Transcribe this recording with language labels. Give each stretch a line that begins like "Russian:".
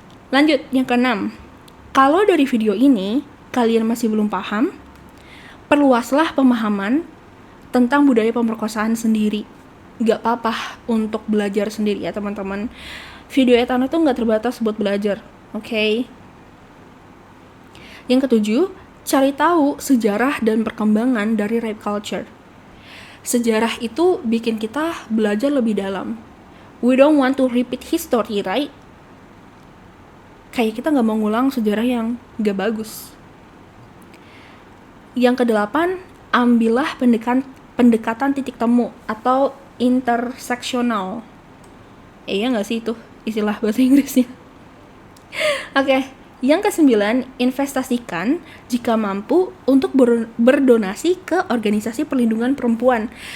Indonesian: Lanjut, yang ke-6. Kalau dari video ini kalian masih belum paham, perluaslah pemahaman tentang budaya pemerkosaan sendiri. Gak apa-apa untuk belajar sendiri ya teman-teman. Video Etana tuh gak terbatas buat belajar, oke? Yang ke-7, cari tahu sejarah dan perkembangan dari rape culture. Sejarah itu bikin kita belajar lebih dalam.
English: We don't want to repeat history, right?
Indonesian: Kayak kita gak mau ngulang sejarah yang gak bagus. Yang ke-8, ambillah pendekatan titik temu atau interseksional. Iya gak sih itu istilah bahasa Inggrisnya? Oke, yang ke-9, investasikan jika mampu untuk berdonasi ke organisasi perlindungan perempuan.